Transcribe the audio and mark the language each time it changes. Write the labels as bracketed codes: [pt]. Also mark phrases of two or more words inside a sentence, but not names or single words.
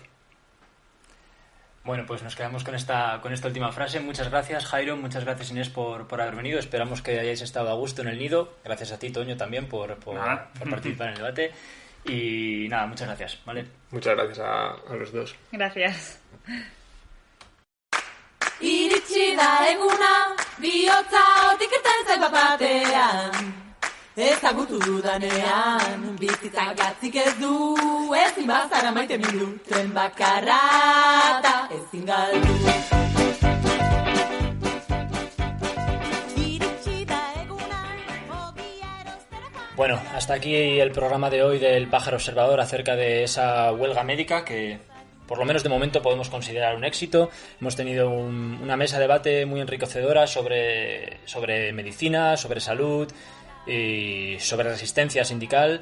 [es] Bueno, pues nos quedamos con esta última frase. Muchas gracias, Jairo, muchas gracias, Inés, por haber venido. Esperamos que hayáis estado a gusto en el nido. Gracias a ti, Toño, también por participar en el debate. Y nada, muchas gracias, ¿vale? Muchas gracias a los dos. Gracias. [eu] Iritsi da eguna, bihotza otik irten zait bat-batean. Ezagutu dudanean, bizitzak gatzik ez du, ezin bazara maite mindu, tren bakarra eta ezin galdu. [es] Bueno, hasta aquí el programa de hoy del Pájaro Observador acerca de esa huelga médica que, por lo menos de momento, podemos considerar un éxito. Hemos tenido una mesa de debate muy enriquecedora sobre medicina, sobre salud y sobre resistencia sindical.